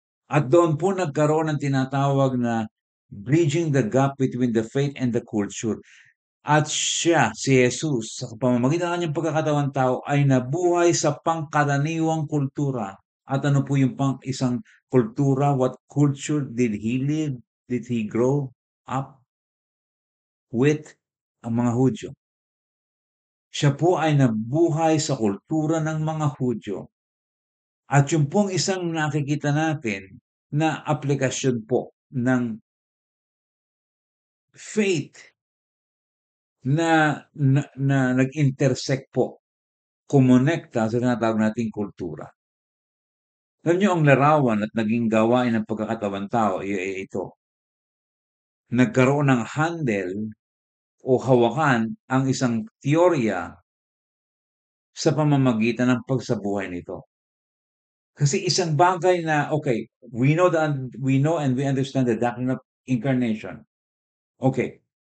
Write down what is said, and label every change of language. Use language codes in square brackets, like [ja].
[tl] At doon po nagkaroon ng tinatawag na [en] bridging the gap between the faith and the culture. [tl] At siya, si Jesus, sa pamamagitan ng kanyang pagkakatawan tao ay nabuhay sa pangkaraniwang kultura. At ano po yung isang kultura? [en] What culture did he live? Did he grow up with? [tl] Ang mga Hudyo. Siya po ay nabuhay sa kultura ng mga Hudyo. At yung pong isang nakikita natin na aplikasyon po ng faith na nag-intersect po, kumonekta sa tinatawag nating kultura. Alam niyo ang larawan at naging gawain ng pagkakatawan tao ito. Nagkaroon ng handle o hawakan ang isang teorya sa pamamagitan ng pagsabuhay nito. Kasi isang bagay na, [en] okay, we know and we understand the doctrine of incarnation. Okay,